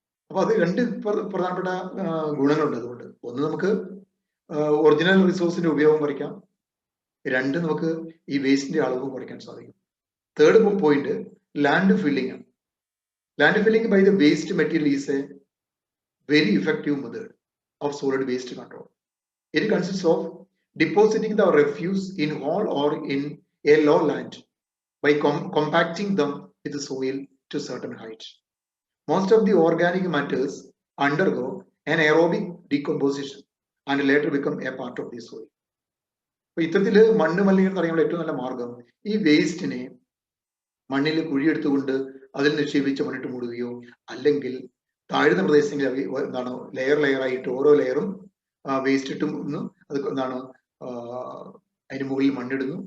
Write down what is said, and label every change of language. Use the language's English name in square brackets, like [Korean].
[Malayalam] അപ്പൊ അത് രണ്ട് പ്രധാനപ്പെട്ട ഗുണങ്ങളുണ്ട്. അതുകൊണ്ട് ഒന്ന്, നമുക്ക് ഒറിജിനൽ റിസോഴ്സിന്റെ ഉപയോഗം കുറയ്ക്കാം. രണ്ട്, നമുക്ക് ഈ വേസ്റ്റിന്റെ അളവ് കുറയ്ക്കാൻ സാധിക്കും. [English] third point, [Malayalam] ലാൻഡ് ഫില്ലിംഗ് ആണ്. [English] Land filling by the waste material is a very effective method of solid waste control. It consists of depositing the refuse in whole or in a low land by compacting them with the soil to certain height. Most of the organic matters undergo an aerobic decomposition and later become a part of the soil. [Malayalam] അപ്പോൾ ഇത്തരത്തില് മണ്ണ് മലിനീകരണം തടയാനുള്ള ഏറ്റവും നല്ല മാർഗം ഈ വേസ്റ്റിനെ മണ്ണിൽ കുഴിയെടുത്തുകൊണ്ട് അതിൽ നിക്ഷേപിച്ച് മണ്ണിട്ട് മൂടുകയോ അല്ലെങ്കിൽ താഴ്ന്ന പ്രദേശങ്ങളിൽ എന്താണ് ലെയർ ആയിട്ട് ഓരോ ലെയറും വേസ്റ്റ് ഇട്ടുന്നു, അത് എന്താണ് അതിന് മുകളിൽ മണ്ണിടുന്നു.